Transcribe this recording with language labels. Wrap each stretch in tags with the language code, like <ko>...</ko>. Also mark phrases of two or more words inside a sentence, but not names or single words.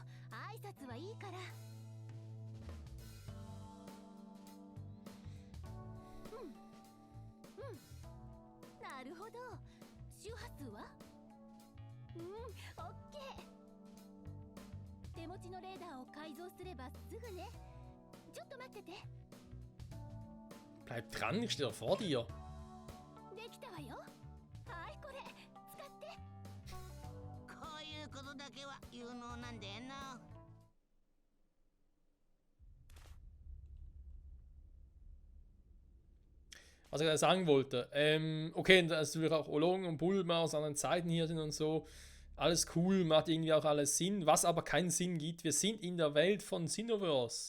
<ja>挨拶はいいから。なるほど。周波数は？オッケー。手持ちのレーダーを改造すればすぐね。ちょっと待ってて。</ja> <de>Bleib dran, ich stehe doch vor dir.</de> <ja>できたわよ。はい、これ使って。こういうことだけは有能なんだよな。</ja> <de>Was ich gerade sagen wollte, okay, dass natürlich auch Olong und Bulma aus anderen Zeiten hier sind und so, alles cool, macht irgendwie auch alles Sinn, was aber keinen Sinn gibt, wir sind in der Welt von Xenoverse.</de>